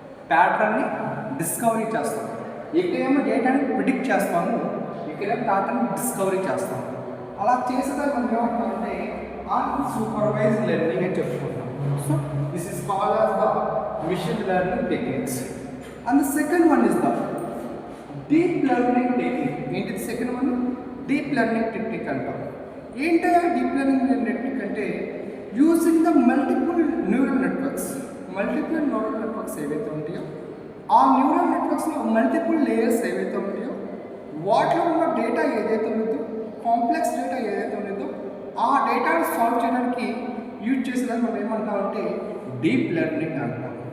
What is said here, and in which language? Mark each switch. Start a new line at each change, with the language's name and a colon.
Telugu: ప్యాటర్న్ని discovery చేస్తాం. ఎక్కడేమో డేటాని predict చేస్తాము, ఎక్కడేమో ప్యాటర్న్ డిస్కవరీ చేస్తాము. అలా చేసేదాన్ని మనం ఏమంటామంటే అన్సూపర్వైజ్డ్ లెర్నింగ్ అని చెప్పుకుంటాం.
English: So this is called as the machine learning techniques. And the second one is the deep learning technique.
Telugu: ఏంటి second one? Deep learning technique అంటాం. ఏంటి డీప్ లెర్నింగ్ టెక్నిక్ అంటే
English: Using the multiple neural networks.
Telugu: Multiple neural networks ఏవైతే ఉంటాయో ఆ neural నెట్వర్క్స్లో multiple layers ఏవైతే ఉంటాయో వాటిలో ఉన్న డేటా ఏదైతే ఉందో, కాంప్లెక్స్ డేటా ఏదైతే ఉందో ఆ డేటాను సాల్వ్ చేయడానికి యూజ్ చేసేదాన్ని మనం ఏమంటామంటే డీప్ లెర్నింగ్ అంటాం.